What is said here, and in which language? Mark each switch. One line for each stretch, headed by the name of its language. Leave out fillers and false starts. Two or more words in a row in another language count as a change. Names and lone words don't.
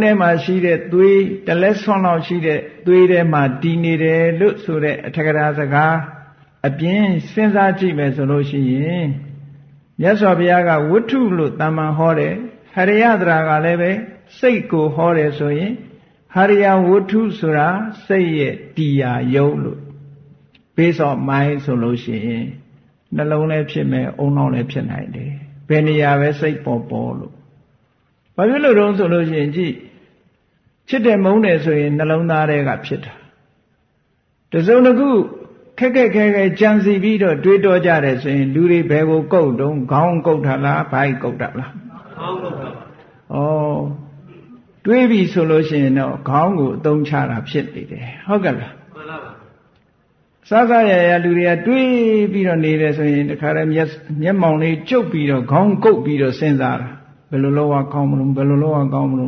Burmese: ထဲမှာရှိတဲ့သွေးတလက်ဆွန်းလောက်ရှိတဲ့သွေးထဲမှာတည်နေတယ်လို့ဆိုတဲ့အထက်ကရာစကားအပြင်စဉ်းစားကြည့်မယ်ဆိုလို့ရှိရင်မြတ်စွာဘုရားကဝတ္ထုလို့တမ္မာဟောတယ်ဟရိယသရာကလည်းပဲစိတ်ကိုဟောတယ်ဆိုရင်ဟရိယဝတ္ထုဆိုတာစိတ်ရဲ့တရားယုတ်လို့
English: based on mind
Burmese: ဆိုလို့ရှိ ရင်နှလုံးလည်းဖြစ်မယ်အုံနောက်လည်းဖြစ်နိုင်တယ်ဘယ်နေရာပဲစိတ်ပေါ်လို့ဘာဖြစ်လို့တုံးဆိုလို့ရှိရင်ကြည့်ချစ်တယ်မုန်းတယ်ဆိုရင် နှလုံးသားထဲကဖြစ်တာတစုံတစ်ခုခက်ခဲကြံစီပြီးတော့တွေးတောကြတယ်ဆိုရင်လူတွေဘယ်ကိုကုတ်တုံးခေါင်းကုတ်တာလားဘိုက်ကုတ်တာလားခေါင်းကုတ်တာပါဩတွေးပြီဆိုလို့ရှိရင်တော့ခေါင်းကိုအသုံးချတာဖြစ်နေတယ်ဟုတ်ကဲ့လားမှန်ပါပါစားရလူတွေကတွေးပြီးတော့နေတယ်ဆိုရင်တခါတည်းမျက်မှောင်လေးကျုပ်ပြီးတော့ခေါင်းကုတ်ပြီးတော့စဉ်းစားတာဘယ်လိုလုပ်ရကောင်းမလို့ဘယ်လိုလုပ်ရကောင်းမလို့